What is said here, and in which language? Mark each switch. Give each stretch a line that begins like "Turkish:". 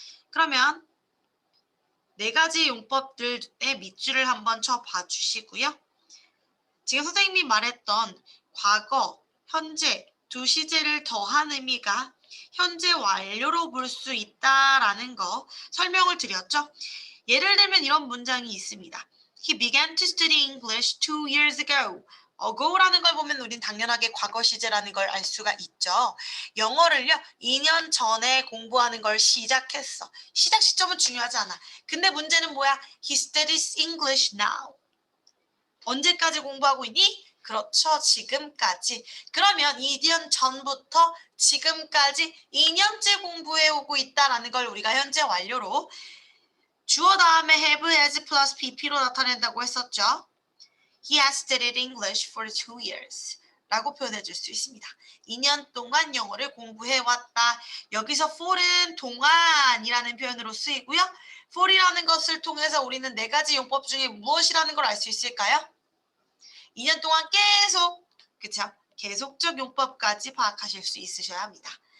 Korean: 그러면 4가지 용법들의 밑줄을 한번 쳐봐 주시고요. 지금 선생님이 말했던 과거, 현재 두 시제를 더한 의미가 현재 완료로 볼 수 있다라는 거 설명을 드렸죠. 예를 들면 이런 문장이 있습니다.
English: He began to study English 2 years ago.
Korean: ago라는 걸 보면 우린 당연하게 과거 시제라는 걸 알 수가 있죠. 영어를요, 2년 전에 공부하는 걸 시작했어. 시작 시점은 중요하지 않아. 근데 문제는 뭐야?
English: He studies English now.
Korean: 언제까지 공부하고 있니? 그렇죠. 지금까지. 그러면 2년 전부터 지금까지 2년째 공부해오고 있다는 걸 우리가 현재 완료로 주어 다음에 have, has plus pp로 나타낸다고 했었죠.
English: He has studied English for 2 years.
Korean: 라고 표현해 줄 수 있습니다. 2년 동안 영어를 공부해왔다. 여기서 for은 동안이라는 표현으로 쓰이고요. for이라는 것을 통해서 우리는 4가지 용법 중에 무엇이라는 걸 알 수 있을까요? 2년 동안 계속, 그쵸? 계속적 용법까지 파악하실 수 있으셔야 합니다.